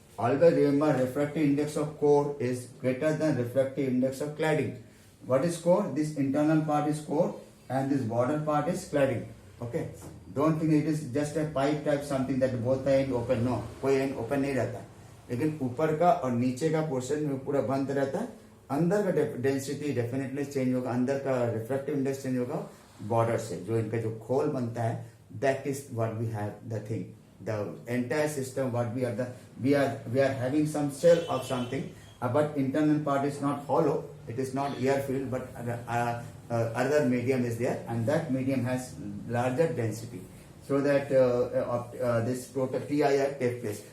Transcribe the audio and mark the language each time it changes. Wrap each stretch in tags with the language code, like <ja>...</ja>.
<en>Always remember, refractive index of core is greater than refractive index of cladding. What is core? This internal part is core and this border part is cladding. Okay. Don't think it is just a pipe type something that both end open.</en> <hi>No, कोई end open नहीं रहता. लेकिन ऊपर का और नीचे का portion में पूरा बंद रहता है. अंदर का डेंसिटी डेफिनेटली चेंज होगा. अंदर का रिफ्रैक्टिव इंडेक्स चेंज होगा बॉर्डर से. जो इनका जो खोल बनता है,</hi> <en>that is what we have the thing. The entire system what we are having some shell of something, but internal part is not hollow. It is not air filled, but other medium is there, and that medium has larger density, so that this total TIR takes place.</en>